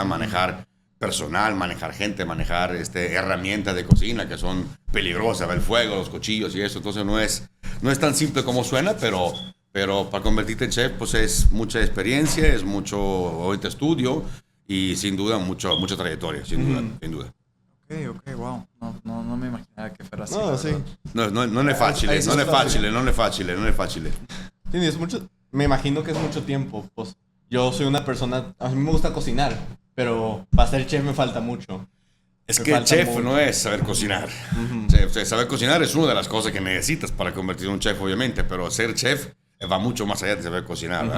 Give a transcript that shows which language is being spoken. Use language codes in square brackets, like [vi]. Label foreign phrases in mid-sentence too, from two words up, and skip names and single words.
[es] Manejar personal, manejar gente, manejar herramientas de cocina que son peligrosas, el fuego, los cuchillos y eso. Entonces no es tan simple como suena, pero para convertirte en chef, pues es mucha experiencia, es mucho ahorita estudio y sin duda mucha trayectoria, sin duda, sin duda. [en] Ok, wow. [es] No me imaginaba que fuera así. No, la sí. verdad. [it] Non è facile, [es] Ahí sí [it] non è [es] es fácil. [it] facile, non è facile, non è facile. [es] Sí, es mucho, me imagino que es mucho tiempo. Pues yo soy una persona, a mí me gusta cocinar, pero para ser chef me falta mucho. Es Me que el falta chef mucho. no es saber cocinar. Saber cocinar es una de las cosas que necesitas para convertirte en un chef, obviamente, pero ser chef va mucho más allá de saber cocinar, ¿verdad?